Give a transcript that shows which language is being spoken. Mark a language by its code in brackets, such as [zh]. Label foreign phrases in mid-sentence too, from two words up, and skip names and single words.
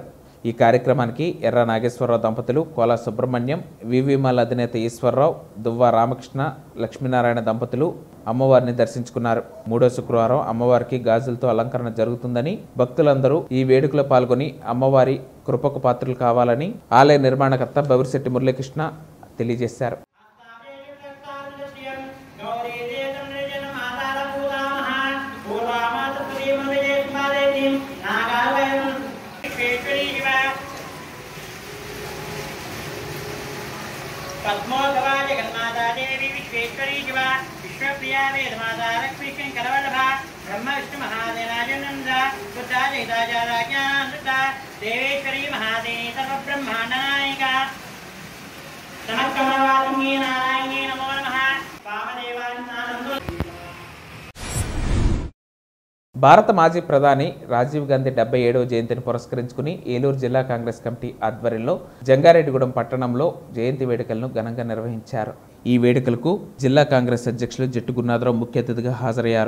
[te] ఈ కార్యక్రమానికి ఎర్ర నాగేశ్వరరావు దంపతులు, కోలా సుబ్రహ్మణ్యం, వివిమాల్ అధినేత ఈశ్వరరావు, దువ్వ రామకృష్ణ, లక్ష్మీనారాయణ దంపతులు అమ్మవారిని దర్శించుకున్నారు. 3వ శుక్రవారం అమ్మవారికి గాజులతో అలంకరణ జరుగుతుందని, భక్తులందరూ ఈ వేడుకలో పాల్గొని అమ్మవారి కృపకు పాత్రలు కావాలని ఆలయ నిర్మాణకర్త బవిరిశెట్టి మురళీకృష్ణ తెలియజేశారు. [sa] पद्मोद्भवा जगन्माता देवी विश्वेश्वरी शिवा विश्वप्रिया वेदमाता लक्ष्मी शंकरवल्लभा ब्रह्म विष्णु महादेनाजनंदा बुद्धा जयिताचार्याज्ञानंदा देवेश्वरी महादेवी सर्वब्रह्मांड नायिका नमस्कमवातुम्ये नारायणे नमो नमः वामदेवानंदो. [te] భారత మాజీ ప్రధాని రాజీవ్ గాంధీ 77వ జయంతిని పురస్కరించుకుని ఏలూరు జిల్లా కాంగ్రెస్ కమిటీ ఆధ్వర్యంలో జంగారెడ్డిగూడెం పట్టణంలో జయంతి వేడుకలను ఘనంగా నిర్వహించారు. ఈ వేడుకలకు జిల్లా కాంగ్రెస్ అధ్యక్షులు జట్టు గురునాథరావు ముఖ్య అతిథిగా హాజరయ్యారు.